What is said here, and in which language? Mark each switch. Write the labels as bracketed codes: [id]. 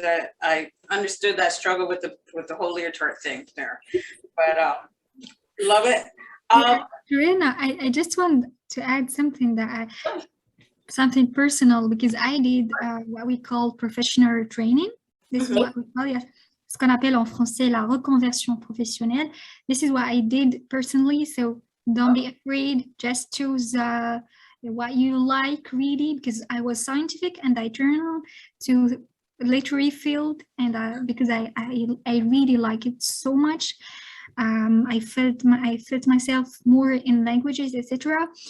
[en] That I understood that struggle with the whole leotard thing there, but love it. Joanna, I just want to add something something personal, because I did what we call professional training. This is what we call it. [fr] Ce qu'on appelle en français la reconversion professionnelle. [en] This is what I did personally. So don't be afraid. Just choose what you like reading, because I was scientific and I journaled to literary field, and because I really like it so much. I felt myself more in languages, etc.